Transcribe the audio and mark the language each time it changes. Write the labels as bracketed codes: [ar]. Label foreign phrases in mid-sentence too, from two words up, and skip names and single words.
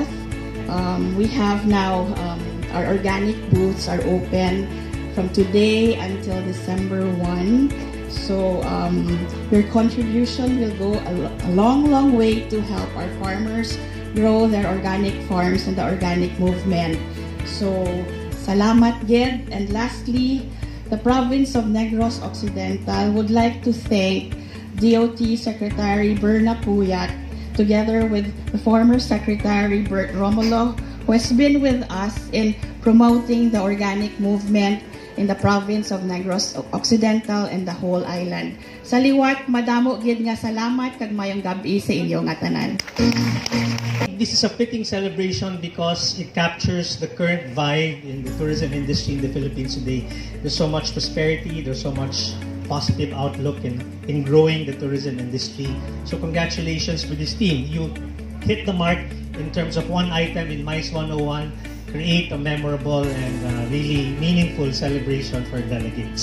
[en] We have now our organic booths are open from today until December 1. So your contribution will go a long way to help our farmers grow their organic farms and the organic movement. [hil] So salamat gid. [en] And lastly, the province of Negros Occidental would like to thank DOT Secretary Berna Puyat, together with the former Secretary Bert Romulo, who has been with us in promoting the organic movement in the province of Negros Occidental and the whole island. [hil] Sa liwat, madamo gid nga salamat kag mayong gabi sa inyo nga tanan. [en] This is a fitting celebration because it captures the current vibe in the tourism industry in the Philippines today. There's so much prosperity, there's so much positive outlook in growing the tourism industry. So congratulations for this team. You hit the mark in terms of one item in MICE 101, create a memorable and really meaningful celebration for delegates.